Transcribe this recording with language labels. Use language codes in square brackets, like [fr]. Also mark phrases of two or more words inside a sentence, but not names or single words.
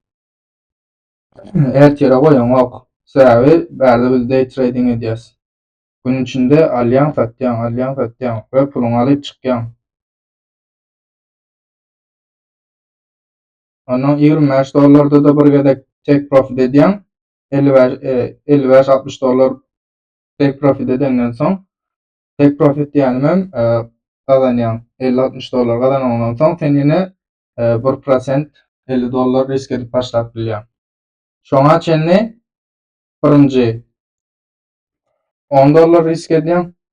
[tk] Ertere goýan ok. Sebäbi bärde biz [en] day trading [tk] edýäs. Günüň içinde alýan satýan we puluny alyp çykýan. Ondan $25'da da bir gedek [en] take profit [tk] edýän. $55-60 [en] take profit [tk] edenden soň [en] take profit [tk] diýenim gazanýan $50-60 gazanandan soň sen ýene 1% $50 risk edip başlap bilýän. Şoňa çenli birinji $10 risk edýän.